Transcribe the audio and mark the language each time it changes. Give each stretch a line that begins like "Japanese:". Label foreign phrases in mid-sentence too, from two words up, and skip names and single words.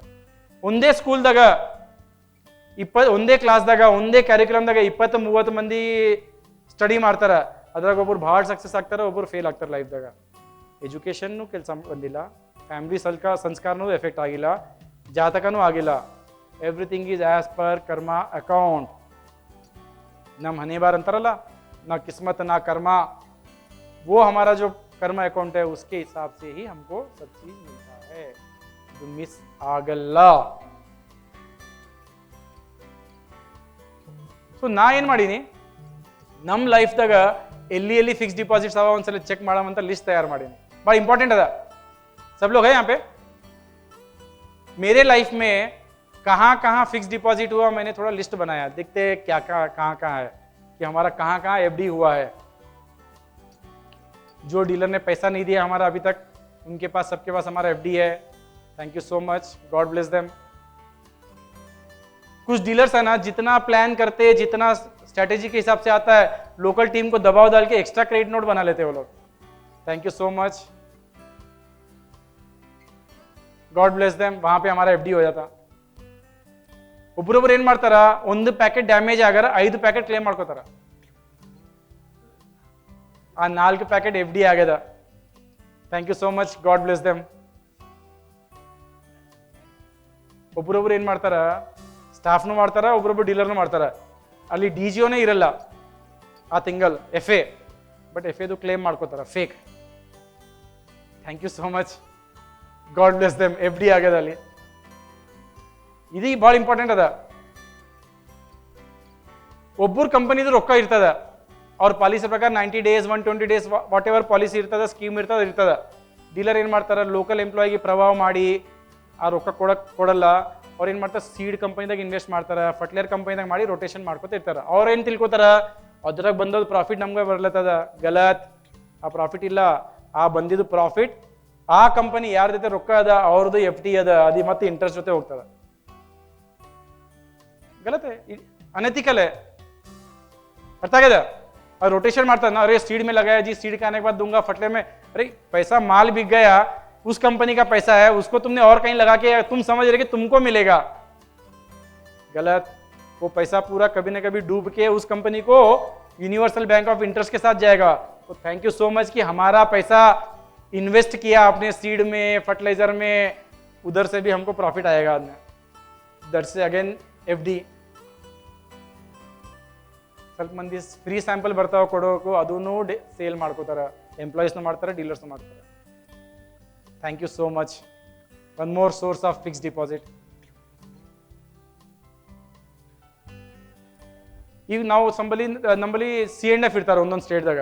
Kannada: ಒಂದೇ ಸ್ಕೂಲ್ದಾಗ ಒಂದೇ ಕ್ಲಾಸ್ದಾಗ, ಒಂದೇ ಕ್ಯಾರಿಕ್ಯುಲಮ್ದಾಗ 20-30 ಮಂದಿ ಸ್ಟಡಿ ಮಾಡ್ತಾರ, ಅದ್ರಾಗ ಒಬ್ಬರು ಭಾಳ ಸಕ್ಸಸ್ ಆಗ್ತಾರೆ, ಒಬ್ಬರು ಫೇಲ್ ಆಗ್ತಾರೆ ಲೈಫ್ದಾಗ. ಎಜುಕೇಷನ್ನು ಕೆಲಸ ಬಂದಿಲ್ಲ, ಫ್ಯಾಮಿಲಿ ಸಂಸ್ಕಾರನೂ ಎಫೆಕ್ಟ್ ಆಗಿಲ್ಲ, ಜಾತಕನೂ ಆಗಿಲ್ಲ.
English: Everything is as per karma account.
Kannada: ನಮ್ಮ ಹನೆ ಬಾರ್ ಅಂತಾರಲ್ಲ,
Hindi: ना किस्मत ना कर्म, वो हमारा जो कर्म अकाउंट है उसके हिसाब से ही हमको सब चीज मिलता है. जो मिस ಆಗಲ್ಲ.
Kannada: ಸೊ ನಾ ಏನು ಮಾಡೀನಿ, ನಮ್ಮ ಲೈಫ್ದಾಗ ಎಲ್ಲಿ
English: fix deposits
Kannada: ಅವ ಒಂದ್ಸಲ ಚೆಕ್ ಮಾಡೋವಂಥ ಲಿಸ್ಟ್ ತಯಾರು ಮಾಡೀನಿ. ಭಾಳ ಇಂಪಾರ್ಟೆಂಟ್ ಅದ.
Hindi: सब लोग है यहाँ पे? मेरे लाइफ में कहाँ कहाँ
English: fix deposit
Hindi: हुआ, मैंने थोड़ा लिस्ट बनाया. देखते हैं क्या कहाँ कहाँ है, कि हमारा कहाँ कहाँ एफडी हुआ है. जो डीलर ने पैसा नहीं दिया हमारा अभी तक, उनके पास, सबके पास हमारा एफडी है.
English: Thank you so much, God bless them.
Hindi: कुछ डीलर्स है ना, जितना प्लान करते, जितना स्ट्रेटेजी के हिसाब से आता है,
English: local team
Hindi: को दबाव डाल के
English: extra credit note
Hindi: बना लेते हैं वो लोग.
English: Thank you so much, God bless them.
Hindi: वहां पे हमारा एफडी हो जाता.
Kannada: ಒಬ್ಬರೊಬ್ಬರು ಏನ್ ಮಾಡ್ತಾರ, ಒಂದು ಪ್ಯಾಕೆಟ್ ಡ್ಯಾಮೇಜ್ ಆಗಾರ 5 ಪ್ಯಾಕೆಟ್ ಕ್ಲೇಮ್ ಮಾಡ್ಕೋತಾರ. ಆ 4 ಪ್ಯಾಕೆಟ್ ಎಫ್ಡಿ ಆಗ್ಯದ.
English: Thank you so much, God bless them.
Kannada: ಒಬ್ಬರೊಬ್ರು ಏನ್ ಮಾಡ್ತಾರ, ಸ್ಟಾಫ್ನು ಮಾಡ್ತಾರ, ಒಬ್ಬರೊಬ್ರು ಡೀಲರ್ನು ಮಾಡ್ತಾರ. ಅಲ್ಲಿ DGOನೇ ಇರಲ್ಲ ಆ ತಿಂಗಳು, FA, ಬಟ್ FAದು ಕ್ಲೇಮ್ ಮಾಡ್ಕೋತಾರ, ಫೇಕ್.
English: Thank you so much, God bless them.
Kannada: ಎಫ್ಡಿ ಆಗ್ಯದ ಅಲ್ಲಿ. ಇದು ಭಾಳ ಇಂಪಾರ್ಟೆಂಟ್ ಅದ. ಒಬ್ಬರು ಕಂಪನಿದು ರೊಕ್ಕ ಇರ್ತದ, ಅವ್ರ ಪಾಲಿಸಿ ಪ್ರಕಾರ
English: 90 days 120 days what ever policy
Kannada: ಇರ್ತದ, ಸ್ಕೀಮ್ ಇರ್ತದ. ಡೀಲರ್ ಏನು ಮಾಡ್ತಾರೆ, ಲೋಕಲ್ ಎಂಪ್ಲಾಯಿಗೆ ಪ್ರಭಾವ ಮಾಡಿ ಆ ರೊಕ್ಕ ಕೊಡಲ್ಲ. ಅವ್ರು ಏನು ಮಾಡ್ತಾರೆ, ಸೀಡ್ ಕಂಪನಿದಾಗ ಇನ್ವೆಸ್ಟ್ ಮಾಡ್ತಾರೆ, ಫರ್ಟಿಲೈಸರ್ ಕಂಪನಿದಾಗ ಮಾಡಿ ರೊಟೇಷನ್ ಮಾಡ್ಕೊತ ಇರ್ತಾರೆ. ಅವ್ರು ಏನು ತಿಳ್ಕೊತಾರ, ಅದ್ರಾಗ ಬಂದದ್ದು ಪ್ರಾಫಿಟ್ ನಮ್ಗೆ ಬರ್ಲತ್ತದ. ಗಲತ್, ಆ ಪ್ರಾಫಿಟ್ ಇಲ್ಲ. ಆ ಬಂದಿದ್ದು ಪ್ರಾಫಿಟ್ ಆ ಕಂಪನಿ ಯಾರ ಜೊತೆ ರೊಕ್ಕ ಅದ ಅವ್ರದ್ದು FD ಅದ, ಅದು ಮತ್ತೆ ಇಂಟ್ರೆಸ್ಟ್ ಜೊತೆ ಹೋಗ್ತದ.
Hindi: गलत है, अनएथिकल है. अर्थ आ गया? और रोटेशन मारता ना, अरे सीड में लगाया जी, सीड के आने के बाद दूंगा फटले में, अरे पैसा माल बिक गया, उस कंपनी का पैसा है, उसको तुमने और कहीं लगा के तुम समझ रहे कि तुमको मिलेगा. गलत. वो पैसा पूरा कभी ना कभी डूब के उस कंपनी को
English: universal bank of interest
Hindi: के साथ जाएगा. तो
English: thank you so much
Hindi: कि हमारा पैसा इन्वेस्ट किया अपने सीड में, फर्टिलाइजर में, उधर से भी हमको प्रॉफिट आएगा. दर से अगेन FD.
Kannada: ಸ್ವಲ್ಪ ಮಂದಿ
English: free sample
Kannada: ಬರ್ತಾವ ಕೊಡೋಕು, ಅದನ್ನು ಸೇಲ್ ಮಾಡ್ಕೋತಾರ. ಎಂಪ್ಲಾಯೀಸ್ನು ಮಾಡ್ತಾರೆ, ಡೀಲರ್ಸ್ನು ಮಾಡ್ತಾರೆ.
English: thank you so much. One more source of fixed deposit.
Kannada: ಈಗ ನಾವು ನಂಬಲ್ಲಿ C&F ಇರ್ತಾರೆ ಒಂದೊಂದು ಸ್ಟೇಟ್ದಾಗ.